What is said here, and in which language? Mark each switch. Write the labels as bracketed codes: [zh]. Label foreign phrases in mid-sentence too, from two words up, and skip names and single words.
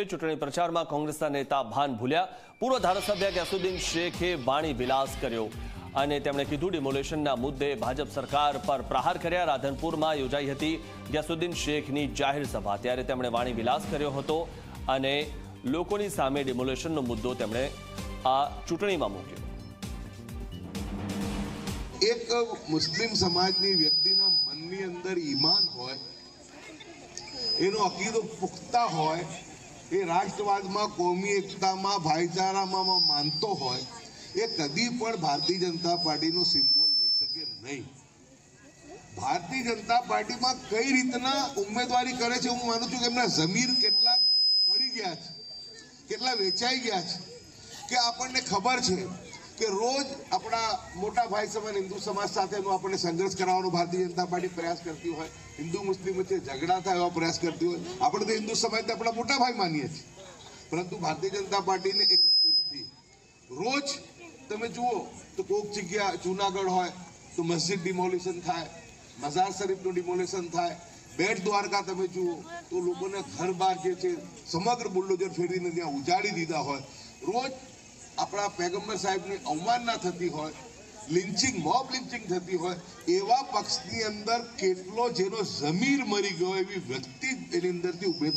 [gu] ચૂંટણી પ્રચારમાં કોંગ્રેસના નેતા ભાન ભૂલ્યા। પૂર્વ ધારાસભ્ય ગ્યાસુદ્દીન શેખે વાણી વિલાસ કર્યો અને તેમણે કીધું ડિમોલેશનના મુદ્દે ભાજપ સરકાર પર પ્રહાર કર્યા। રાધનપુરમાં યોજાઈ હતી ગ્યાસુદ્દીન શેખની જાહેર સભા, ત્યારે તેમણે વાણી વિલાસ કર્યો હતો અને લોકોની સામે ડિમોલેશનનો મુદ્દો તેમણે આ ચૂંટણીમાં મૂક્યો। એક મુસ્લિમ સમાજની વ્યક્તિના મનની અંદર ઈમાન હોય, એનો અકીદો પુખ્તા હોય, એ રાષ્ટ્રવાદમાં, કોમી એકતામાં, ભાઈચારામાં માનતો હોય, એ કદી પણ ભારતીય જનતા પાર્ટીનો સિમ્બોલ લઈ શકે નહીં। ભારતીય જનતા પાર્ટીમાં કઈ રીતના ઉમેદવારી કરે છે, હું માનું છું કે એમના જમીર કેટલા પડી ગયા છે, કેટલા વેચાઈ ગયા છે કે આપણને ખબર છે કે રોજ આપણા મોટા ભાઈ સમાન હિન્દુ સમાજ સાથેનો આપણને સંઘર્ષ કરાવવાનો ભારતીય જનતા પાર્ટી પ્રયાસ કરતી હોય, હિન્દુ મુસ્લિમ વચ્ચે ઝઘડા થાય એવા પ્રયાસ કરતી હોય। આપણે તો હિન્દુ સમાજને આપણા મોટા ભાઈ માનીએ છીએ, પરંતુ ભારતીય જનતા પાર્ટીને એ ગમતું નથી। રોજ તમે જુઓ તો કોઈક જગ્યા જૂનાગઢ હોય તો મસ્જિદ ડિમોલિશન થાય, મઝાર શરીફનું ડિમોલિશન થાય, બેટ દ્વારકા તમે જુઓ તો લોકોને ઘર બહાર જે છે સમગ્ર બુલડોઝર ફેરવીને ત્યાં ઉજાડી દીધા હોય। રોજ અપના પૈગંબર સાહેબ ને અવમાનના થતી હોય, લિંચિંગ, [en] mob lynching [gu] થતી હોય, એવા પક્ષની અંદર કેટલો જેનો જમીર મરી ગયો એવી વ્યક્તિ એની અંદરથી ઉમેદવાર